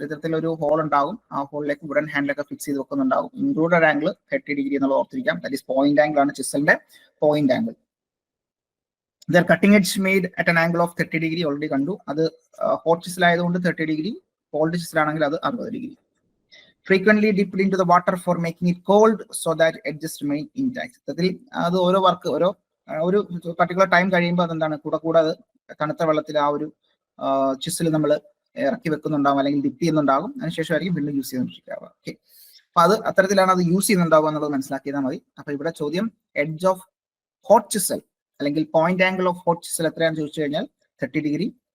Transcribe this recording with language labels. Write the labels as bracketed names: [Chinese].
[Malayalam] ഇത്തരത്തിൽ ഒരു ഹോൾ ഉണ്ടാകും. ആ ഹോളിലേക്ക് വുഡൻ ഹാൻഡിലൊക്കെ ഫിക്സ് ചെയ്ത് വെക്കുന്നുണ്ടാകും. ഇൻക്ലൂഡഡ് ആംഗിൾ 30 ഡിഗ്രി എന്നുള്ളത് ഓർത്തിരിക്കാം. ദാറ്റ് ഈസ് പോയിന്റ് ആംഗിൾ ആണ് ചിസലിന്റെ point angle. [English] the cutting edge made at an angle of 30 degree [Malayalam] already കണ്ടു. അത് ഹോട്ട് ചിസൽ ആയതുകൊണ്ട് 30 ഡിഗ്രി, കോൾഡ് ചിസൽ ആണെങ്കിൽ അത് 60 degree. [English] Frequently dipped into the water for making it cold so that edges remain intact. [Malayalam] അതിൽ അത് ഓരോ work ഒരു particular time കഴിയുമ്പോൾ അതെന്താണ് കൂടെ അത് തണുത്ത വെള്ളത്തിൽ ആ ഒരു ചിസൽ നമ്മൾ ഇറക്കി വെക്കുന്നുണ്ടാവും അല്ലെങ്കിൽ ഡിപ്പ് ചെയ്യുന്നുണ്ടാകും. അതിനുശേഷമായിരിക്കും വീണ്ടും യൂസ് ചെയ്തുകൊണ്ടിരിക്കുക. ഓക്കെ, അപ്പൊ അത് അത്തരത്തിലാണ് അത് യൂസ് ചെയ്യുന്നുണ്ടാവുക എന്നുള്ളത് മനസ്സിലാക്കിയാൽ മതി. അപ്പൊ ഇവിടെ ചോദ്യം എഡ്ജ് ഓഫ് ഹോട്ട് ചിസൽ അല്ലെങ്കിൽ point angle of hot chisel എത്രയാണെന്ന് ചോദിച്ചു കഴിഞ്ഞാൽ 30 ഡിഗ്രി.